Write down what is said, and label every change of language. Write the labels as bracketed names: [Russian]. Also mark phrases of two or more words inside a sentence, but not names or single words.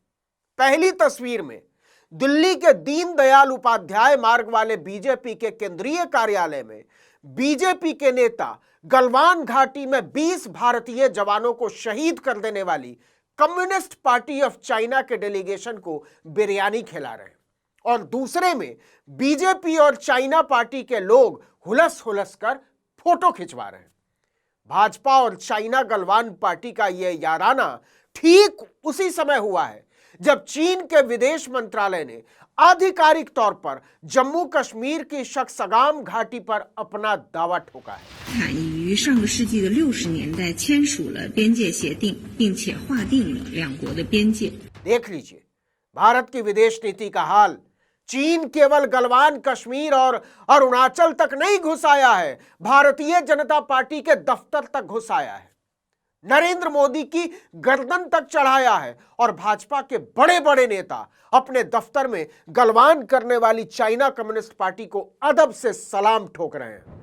[Hindi] पहली तस्वीर में दिल्ली के दीनदयाल उपाध्याय मार्ग वाले बीजेपी के केंद्रीय कार्यालय में बीजेपी के नेता गलवान घाटी में 20 भारतीय जवानों को शहीद कर देने वाली कम्युनिस्ट पार्टी ऑफ चाइना के डेलीगेशन को बिरयानी खिला रहे हैं, और दूसरे में बीजेपी और चाइना पार्टी के लोग हुलस हुलस कर फोटो खिंचवा रहे हैं। भाजपा और चाइना गलवान पार्टी का यह याराना ठीक उसी समय हुआ है जब चीन के विदेश मंत्रालय ने आधिकारिक तौर पर जम्मू कश्मीर की शक्सगाम घाटी पर अपना दावा ठोका है। [Chinese] 坦已于上个世纪的60年代签署了边界协定，并且划定了两国的边界。 [Hindi] देख लीजिए भारत की विदेश नीति का हाल। चीन केवल गलवान कश्मीर और अरुणाचल तक नहीं घुस आया है, भारतीय जनता पार्टी के दफ्तर तक घुस आया है, नरेंद्र मोदी की गर्दन तक चढ़ाया है, और भाजपा के बड़े बड़े नेता अपने दफ्तर में गलवान करने वाली चाइना कम्युनिस्ट पार्टी को अदब से सलाम ठोक रहे हैं।